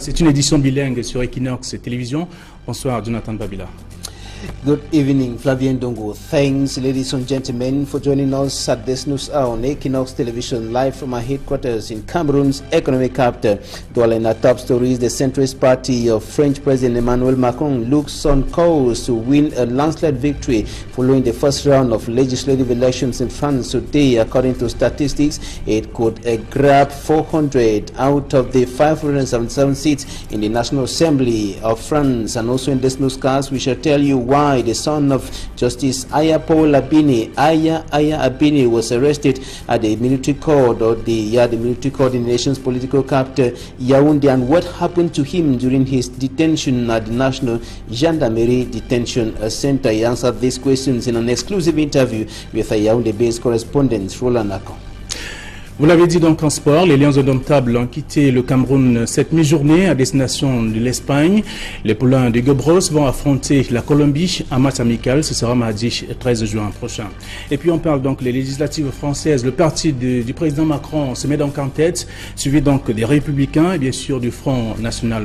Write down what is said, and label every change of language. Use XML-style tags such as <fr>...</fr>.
<fr>C'est une édition bilingue sur Equinox Télévision. Bonsoir, Jonathan Babila.</fr> <en>Good evening, Flavien Dongo. Thanks, ladies and gentlemen, for joining us at this news hour on Equinox Television, live from our headquarters in Cameroon's economic capital. Dwelling our top stories, the centrist party of French President Emmanuel Macron looks on course to win a landslide victory following the first round of legislative elections in France today. According to statistics, it could grab 400 out of the 577 seats in the National Assembly of France. And also in this newscast, we shall tell you why the son of Justice Aya Paul Abini, Aya Abini, was arrested at the military court or the military court in the nation's political capital, Yaoundé, and what happened to him during his detention at the National Gendarmerie Detention Center. He answered these questions in an exclusive interview with a Yaoundé-based correspondent, Roland Akon.</en> <fr>Vous l'avez dit donc en sport, les Lions indomptables ont quitté le Cameroun cette mi-journée à destination de l'Espagne. Les poulains de Gobros vont affronter la Colombie en match amical. Ce sera mardi 13 juin prochain. Et puis on parle donc des législatives françaises. Le parti du président Macron se met donc en tête, suivi donc des Républicains et bien sûr du Front National.</fr>